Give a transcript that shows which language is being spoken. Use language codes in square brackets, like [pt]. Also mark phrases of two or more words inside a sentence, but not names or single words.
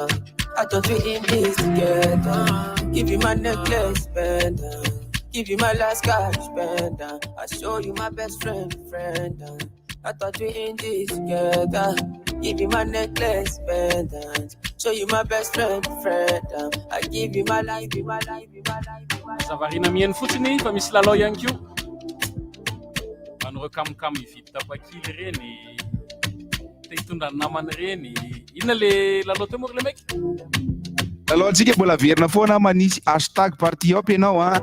[en] I thought we in this together. Give you my necklace, pendant. Give you my last cash, pendant. I show you my best friend. I thought we in this together. Give you my necklace, pendant. Show you my best friend. I give you my life, my life, my life. [mg] Zavarina mienne fotsiny fa misy lalao ihany ko. Manoro kamkam ifita pakily reny. Te hitondra namany reny. Inona le lalao teo moa le mec? Lalao antsika mbola verina foana manisy hashtag party hop ianao a.